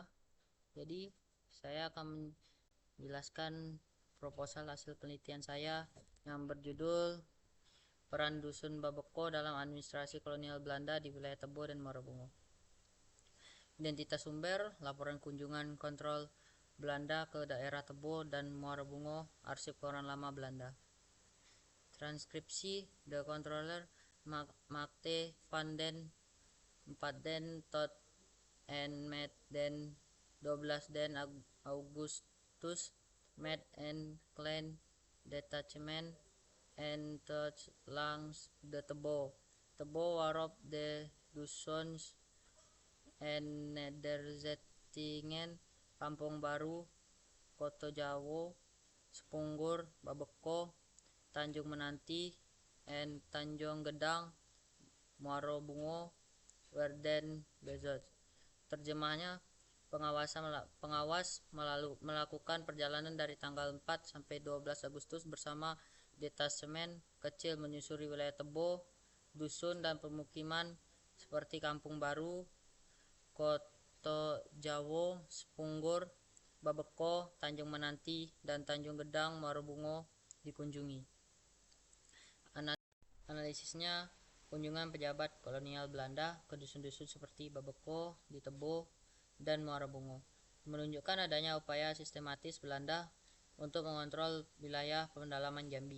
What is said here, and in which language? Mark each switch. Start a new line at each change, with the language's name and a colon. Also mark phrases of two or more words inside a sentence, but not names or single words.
Indonesian: Jadi saya akan menjelaskan proposal hasil penelitian saya yang berjudul Peran Dusun Babeko dalam Administrasi Kolonial Belanda di wilayah Tebo dan Muara Bungo. Identitas sumber: laporan kunjungan kontrol Belanda ke daerah Tebo dan Muara Bungo, arsip koran lama Belanda. Transkripsi:
Dutch: The controller maakte van den 4 den tot en met den 12 den Augustus met en klein detachement en tot langs de Tebo waarop de Dussons en nederzettingen Kampung Baru, Koto Jawo, Sepunggur, Babeko, Tanjung Menanti, en Tanjung Gedang, Muaro Bungo, Werden Bezot.
Indonesian: Terjemahnya, pengawas melakukan perjalanan dari tanggal 4 sampai 12 Agustus bersama detasemen kecil menyusuri wilayah Tebo, dusun dan pemukiman seperti Kampung Baru, Koto Jawo, Sepunggur, Babeko, Tanjung Menanti, dan Tanjung Gedang, Muaro Bungo dikunjungi. Analisisnya, kunjungan pejabat kolonial Belanda ke dusun-dusun seperti Babeko, di Tebo, dan Muara Bungo menunjukkan adanya upaya sistematis Belanda untuk mengontrol wilayah pendalaman Jambi.